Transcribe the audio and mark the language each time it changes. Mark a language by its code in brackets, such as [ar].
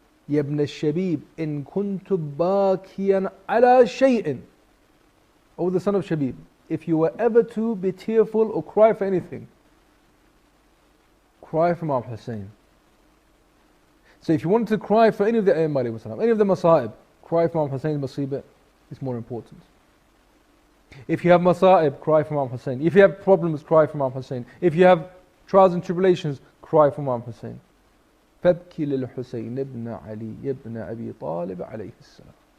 [ar] يا ابن الشبيب إن كنت باكيا على شيء. [en] O the son of Shabib, if you were ever to be tearful or cry for anything, cry for Imam Hussain. So if you wanted to cry for any of the Ayyam alayhi salam, any of the Masa'ib, cry for Imam Hussein's Masibah is more important. If you have Masa'ib, cry for Imam Hussain. If you have problems, cry for Imam Hussain. If you have trials and tribulations, cry for Imam Hussain. [ar] فابكي للحسين ابن علي ابن أبي طالب عليه السلام.